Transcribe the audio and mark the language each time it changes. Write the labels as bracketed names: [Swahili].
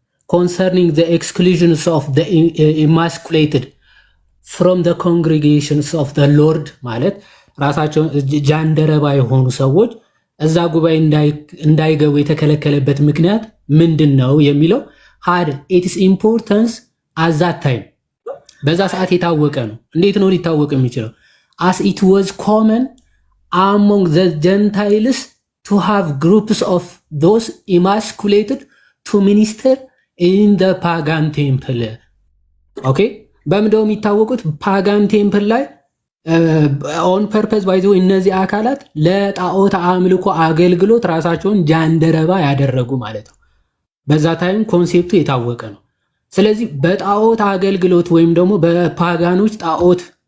[English] concerning the exclusions of the emasculated from the congregations of the Lord [Amharic] ማለት ራሳቸው ጃንደረባ የሆኑ ሰዎች እዛ ጉባኤ እንዳይገቡ የተከለከለበት ምክንያት ምንድነው የሚለው [English] had its importance at that time [Amharic] በዛ ሰዓት የታወቀ ነው። እንዴት ነው ሊታወቅ የሚችለው? [English] as it was common among the Gentiles to have groups of those emasculated to minister in the pagan temple. [Amharic] Okay? በምንድነው የሚታወቁት? ፓጋን ቴምፕል ላይ [English] ኦን ፐርፐዝ [Amharic] ባይዞ እነዚህ አካላት ለጣዖት አምልኮ አገልግሎት ራሳቸውን ጃንደረባ ያደረጉ ማለት ነው። በዛ ታይም ኮንሴፕቱ የታወቀ ነው። ስለዚህ በጣዖት አገልግሎት ወይም ደግሞ በፓጋኖች ጣዖት